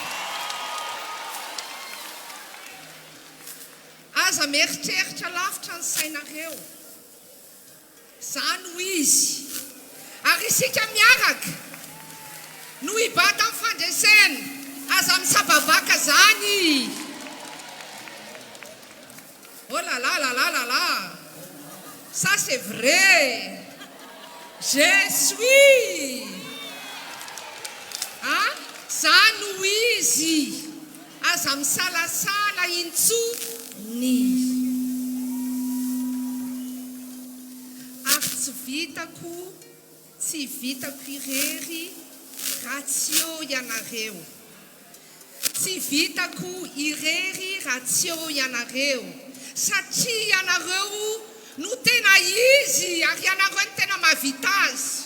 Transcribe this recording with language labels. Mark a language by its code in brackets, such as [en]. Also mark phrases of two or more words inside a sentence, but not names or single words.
[mg] aza mieritreritra lavitra ny sainareo zany ho izy ary isika miaraka no hibata amin'ny fandresena aza misabavaka zany [fr] oh là là là là là là ça c'est vrai je suis [mg] zany ho izy aza misalasala intsony ary tsy vitako irery raha tsy eo ianareo tsy vitako irery raha tsy eo ianareo satria ianareo no tena izy ary ianareo no tena mahavita azy